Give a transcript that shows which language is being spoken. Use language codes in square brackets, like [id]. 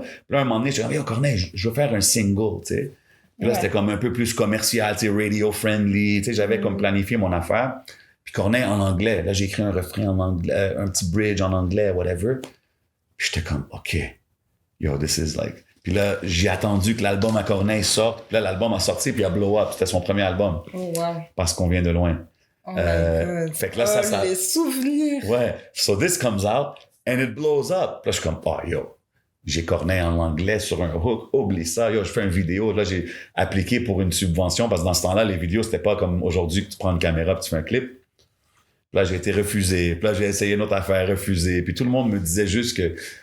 [fr] Puis là, un moment donné, je dis, Corneille, je veux faire un single, tu sais. Puis là, c'était comme un peu plus commercial, tu sais, radio-friendly. Tu sais, j'avais comme planifié mon affaire. Puis Corneille en anglais. Là, j'ai écrit un refrain en anglais, un petit bridge en anglais, whatever. Puis j'étais comme, OK, yo, [en] this is like... [fr] Puis là, j'ai attendu que l'album à Corneille sorte. Puis là, l'album a sorti, puis il a blow up. C'était son premier album. [en] Oh, wow. [fr] Parce qu'on vient de loin. [en] Oh my God. [fr] Fait que là, ça... les souvenirs! Ouais. [en] So this comes out, and it blows up. [fr] Puis là, je suis comme, oh, yo... J'ai Corneille en anglais sur un hook, oublie ça, yo, je fais une vidéo, là, j'ai appliqué pour une subvention, parce que dans ce temps-là, les vidéos, c'était pas comme aujourd'hui que tu prends une caméra puis tu fais un clip. Puis là, j'ai été refusé, puis là, j'ai essayé une autre affaire, refusé, puis tout le monde me disait juste que